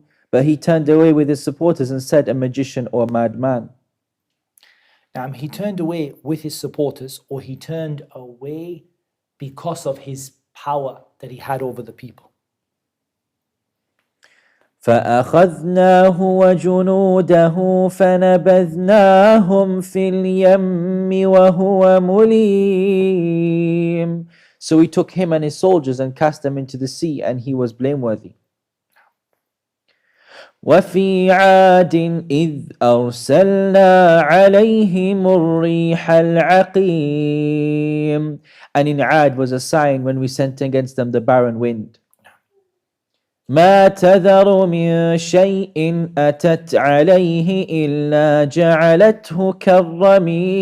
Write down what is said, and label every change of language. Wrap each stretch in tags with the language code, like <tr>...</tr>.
<en>But he turned away with his supporters and said, a magician or a madman. He turned away with his supporters, or he turned away because of his power that he had over the people.</en> <ar>فأخذناه وجنوده فنبذناهم في اليم وهو مليم.</ar> <en>So we took him and his soldiers and cast them into the sea, and he was blameworthy.</en> <ar>وفي عاد إذ أرسلنا عليهم الريح العقيم.</ar> <en>And in Ad was a sign when we sent against them the barren wind.</en> <ar>ما تذر من شيء أتت عليه إلا جعلته كالرميم.</ar>